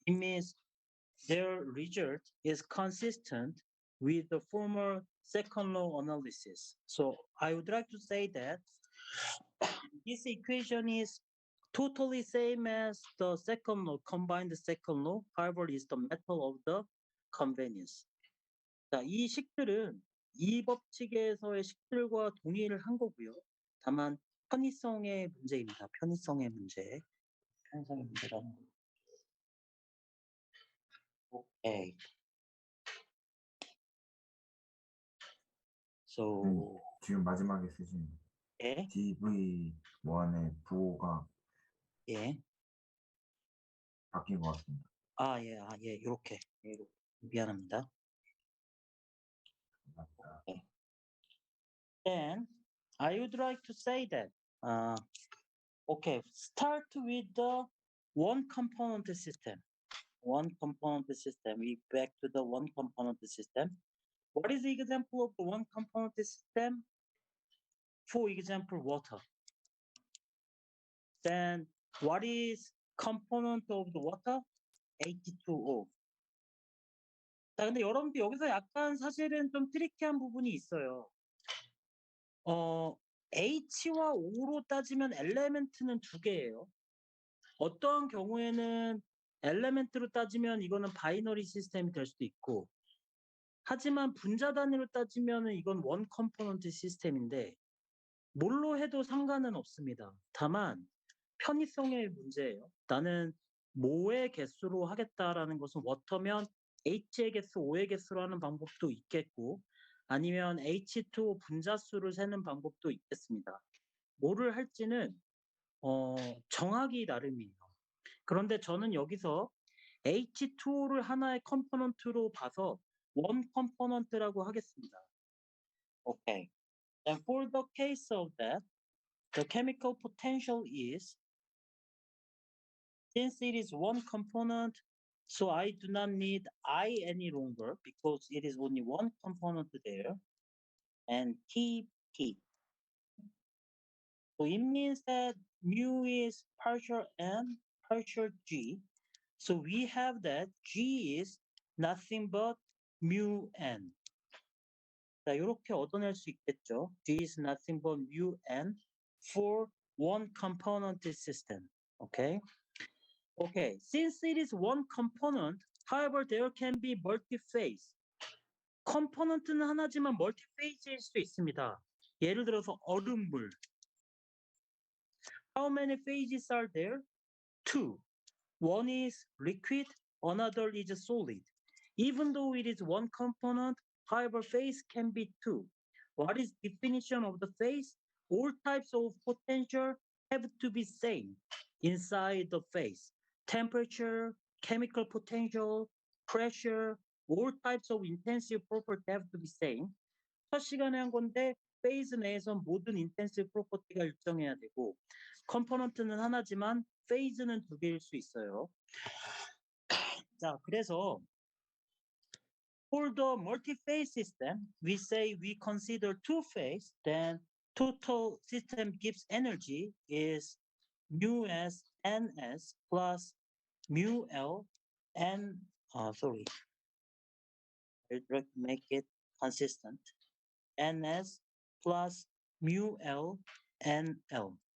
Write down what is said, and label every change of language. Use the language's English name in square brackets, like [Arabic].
[English] It means their result is consistent with the former second law analysis. So I would like to say that this equation is totally same as the second law, combined second law. However, is the method of the convenience. [Korean] 자, 이 식들은 이 법칙에서의 식들과 동의를 한 거고요. 다만 편의성의 문제입니다. 편의성의 문제. 편의성의 문제라는 거. 오케이. So, 지금 마지막에 쓰신 예, DV1의 부호가 예. 바뀐 것 같습니다. 예, 이렇게. 미안합니다. 맞다. [English] Then I would like to say that, okay, start with the one component system. One component system. We back to the one component system. What is the example of the one component system? For example, water. Then what is component of the water? H2O. [Korean] 자, 근데 여러분들 여기서 약간 사실은 좀 트리키한 부분이 있어요. H와 O로 따지면 엘레멘트는 두 개예요. 어떠한 경우에는 엘레멘트로 따지면 이거는 바이너리 시스템이 될 수도 있고, 하지만 분자 단위로 따지면 이건 원 컴포넌트 시스템인데 뭘로 해도 상관은 없습니다. 다만 편의성의 문제예요. 나는 뭐의 개수로 하겠다라는 것은 워터면 H의 개수, O의 개수로 하는 방법도 있겠고, 아니면 H2O 분자수를 세는 방법도 있겠습니다. 뭐를 할지는 정하기 나름이에요. 그런데 저는 여기서 H2O를 하나의 컴포넌트로 봐서 원 컴포넌트라고 하겠습니다. Okay. [English] And for the case of that, the chemical potential is, since it is one component, so I do not need I any longer because it is only one component there, and TP. So it means that mu is partial N, partial G. So we have that G is nothing but mu N. [Korean] 자, 이렇게 얻어낼 수 있겠죠. [English] G is nothing but mu N for one component system. Okay? Okay, since it is one component, however, there can be multi-phase. [Korean] 컴포넌트는 하나지만 멀티페이지일 수 있습니다. 예를 들어서 얼음물. [English] How many phases are there? Two. One is liquid, another is solid. Even though it is one component, however, phase can be two. What is definition of the phase? All types of potential have to be same inside the phase. Temperature, chemical potential, pressure, all types of intensive property have to be same. [Korean] 첫 시간에 한 건데 phase 내에서 모든 intensive property가 일정해야 되고 컴포넌트는 하나지만 phase는 두 개일 수 있어요. 자, 그래서 [English] for the multi-phase system, we say we consider two-phase, then total system gives energy is mu s ns plus mu l n, sorry, I'll try to make it consistent, ns plus mu l n l.